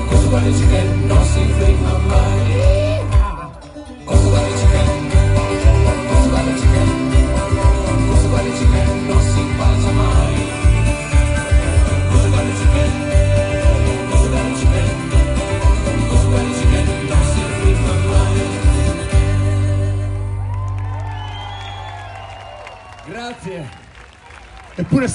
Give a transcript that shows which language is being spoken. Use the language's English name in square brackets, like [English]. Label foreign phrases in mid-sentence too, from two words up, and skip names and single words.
[English] butter chicken [Italian] non si ferma mai. Gusto [English] butter chicken, [Italian] gusto [English] butter chicken, [Italian] gusto [English] butter chicken [Italian] non si passa mai. Gusto [English] butter chicken, [Italian] gusto [English] butter chicken, [Italian] gusto [English] butter chicken [Italian] non si ferma mai. Grazie. Eppure